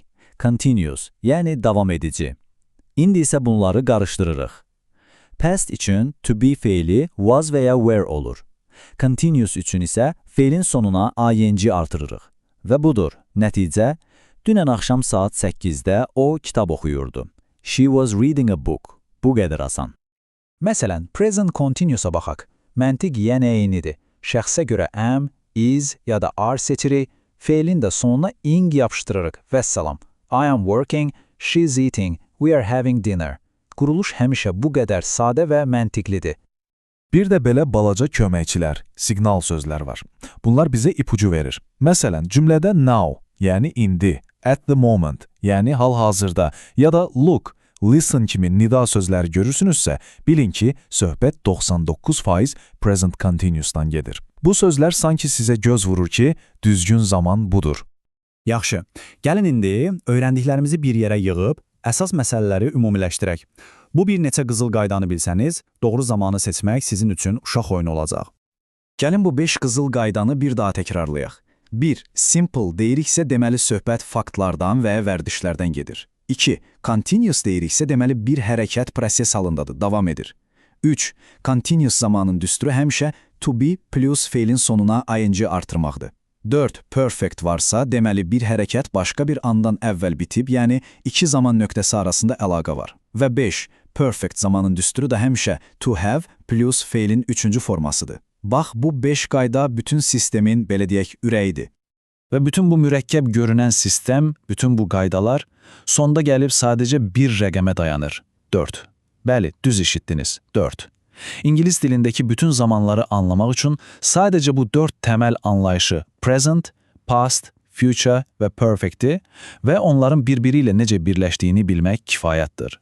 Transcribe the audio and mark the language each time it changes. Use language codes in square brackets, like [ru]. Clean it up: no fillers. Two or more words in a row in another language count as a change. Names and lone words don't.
[az] Continuous, yəni davam edici. İndi isə bunları qarışdırırıq. Past üçün to be feili was və ya were olur. Continuous üçün isə feilin sonuna ing artırırıq. Və budur, nəticə, dünən axşam saat 8-də o kitab oxuyurdu. [en] She was reading a book. [az] Bu qədər asan. Məsələn, [en] present continuous'a [az] baxaq. Məntiq yenə eynidir. Şəxsə görə am, is ya da are seçirik, feilin də sonuna ing yapışdırırıq. Vəssalam. [en] I am working, she's eating, we are having dinner. [az] Quruluş həmişə bu qədər sadə və məntiqlidir. Bir də belə balaca köməkçilər, siqnal sözlər var. Bunlar bizə ipucu verir. Məsələn, cümlədə now, yəni indi, [en] at the moment, [az] yəni hal-hazırda, ya da [en] look, listen [az] kimi nida sözləri görürsünüzsə, bilin ki, söhbət 99% [en] present continuous'dan [az] gedir. Bu sözlər sanki sizə göz vurur ki, düzgün zaman budur. Yaxşı, gəlin indi öyrəndiklərimizi bir yerə yığıb, əsas məsələləri ümumiləşdirək. Bu bir neçə qızıl qaydanı bilsəniz, doğru zamanı seçmək sizin üçün uşaq oyunu olacaq. Gəlin bu 5 qızıl qaydanı bir daha təkrarlayaq. 1. Simple deyiriksə deməli söhbət faktlardan və ya vərdişlərdən gedir. 2. Continuous deyiriksə deməli bir hərəkət proses halındadır, davam edir. 3. Continuous zamanın düsturu həmişə [en] to be plus [az] feilin sonuna ing artırmaqdır. 4. Perfect varsa deməli bir hərəkət başqa bir andan əvvəl bitib, yəni iki zaman nöqtəsi arasında əlaqə var. Və 5. Perfect zamanın düsturu da həmişə [en] to have plus [az] feilin 3-cü formasıdır. Bax, bu 5 qayda bütün sistemin, belə deyək, ürəyidir. Və bütün bu mürəkkəb görünən sistem, bütün bu qaydalar sonda gəlib sadəcə bir rəqəmə dayanır. 4. Bəli, düz eşitdiniz. 4. İngilis dilindəki bütün zamanları anlamaq üçün sadəcə bu 4 təməl anlayışı [en] present, past, future [az] və perfect'i və onların bir-biri ilə necə birləşdiyini bilmək kifayətdir.